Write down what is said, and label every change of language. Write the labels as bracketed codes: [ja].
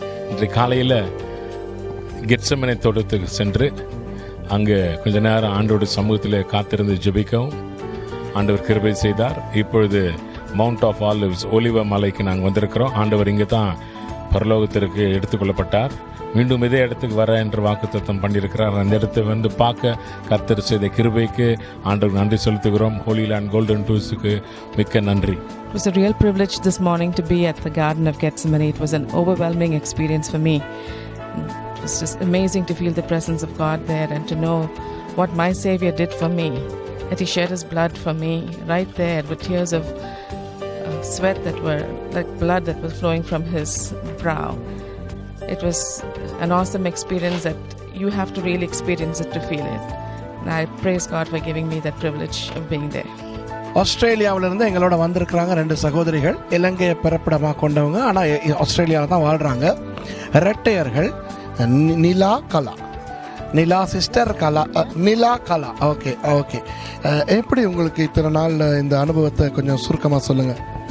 [ta] இன்றைக்கு காலையில் கெத்செமனே தோட்டத்துக்கு சென்று அங்கே கொஞ்ச நேரம் ஆண்டோட சமூகத்தில் காத்திருந்து ஜெபிக்கவும் ஆண்டவர் கிருபை செய்தார். இப்பொழுது மவுண்ட் ஆஃப் ஆலிவ்ஸ் ஒலிவ மலைக்கு நாங்கள் வந்திருக்கிறோம். ஆண்டவர் இங்கே தான் பரலோகத்திற்கு எடுத்துக்கொள்ளப்பட்டார். மீண்டும் இதே இடத்துக்கு வர என்று வாக்குத்தத்தம் பண்ணியிருக்கிறார். அந்த இடத்தை வந்து பார்க்க கர்த்தர் செய்த கிருபைக்கு ஆண்டவர் நன்றி செலுத்துகிறோம். ஹோலி லேண்ட் கோல்டன் டூஸுக்கு மிக்க நன்றி. [en] It was a real privilege this morning to be at the Garden of Gethsemane. It was an overwhelming experience for me. It was just amazing to feel the presence of God there and to know what my Savior did for me. That He shed His blood for me right there with tears of sweat that were like blood that was flowing from His brow. It was an awesome experience that you have to really experience it to feel it. And I praise God for giving me that privilege of being there. [ta] ஆஸ்திரேலியாவிலிருந்து எங்களோட வந்திருக்கிறாங்க 2 சகோதரிகள். இலங்கையை பிறப்பிடமாக கொண்டவங்க, ஆனால் ஆஸ்திரேலியாவில் தான் வாழ்கிறாங்க. இரட்டையர்கள் நிலா கலா, நிலா சிஸ்டர் கலா, நிலா கலா. Okay okay. எப்படி உங்களுக்கு இத்தனை நாள் இந்த அனுபவத்தை கொஞ்சம் சுருக்கமாக சொல்லுங்கள்.